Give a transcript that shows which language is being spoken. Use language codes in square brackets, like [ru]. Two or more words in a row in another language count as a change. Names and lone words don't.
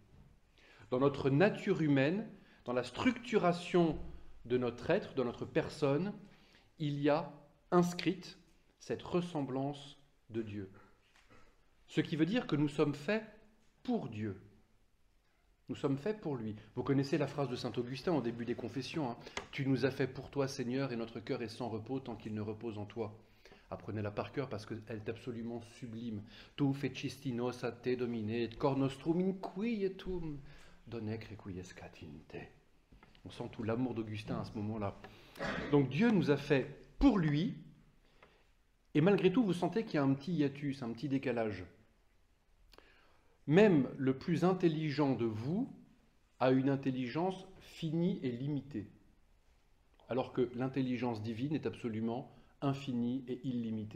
[fr] Dans notre nature humaine, dans la structuration de notre être, de notre personne, il y a inscrite cette ressemblance de Dieu. Ce qui veut dire que nous sommes faits pour Dieu. Nous sommes faits pour lui. Vous connaissez la phrase de saint Augustin au début des Confessions. Tu nous as fait pour toi, Seigneur, et notre cœur est sans repos tant qu'il ne repose en toi. Apprenez-la par cœur parce qu'elle est absolument sublime. [la] Tu fecisti nos a te domine, et cor nostrum inquietum donec requiescat in te. [fr] On sent tout l'amour d'Augustin à ce moment-là. Donc Dieu nous a fait pour lui, et malgré tout, vous sentez qu'il y a un petit hiatus, un petit décalage. Même le plus intelligent de vous a une intelligence finie et limitée, alors que l'intelligence divine est absolument infinie et illimitée.